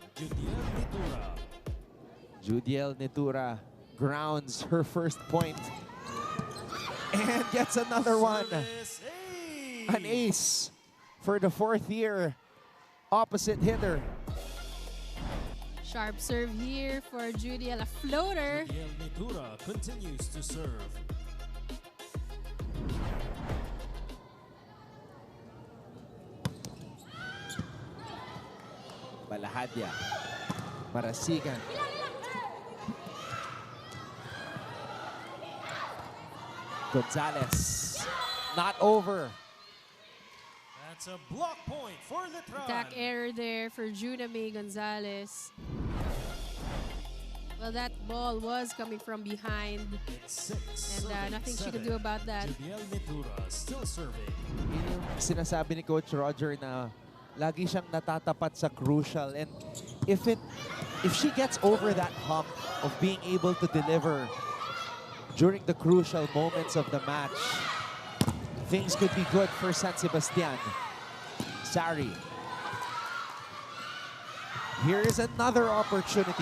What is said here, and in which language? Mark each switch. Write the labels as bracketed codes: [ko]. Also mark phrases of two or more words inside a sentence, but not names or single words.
[en] Judiel Netura grounds her first point and gets another one. An ace for the fourth year opposite hitter. Sharp serve here for Judiel, a floater. Judiel Netura continues to serve. Balahadya. Marasigan. Gonzalez. Not over. That's a block point for Letran. Attack error there for Juna May Gonzalez. Well, that ball was coming from behind. It's 6. And nothing she could do about that. Judiel Netura still serving. [tl] Yun yung sinasabi ni Coach Roger na lagi siyang natatapat sa crucial, [en] and if she gets over that hump of being able to deliver during the crucial moments of the match, things could be good for San Sebastian. Sari. Here is another opportunity.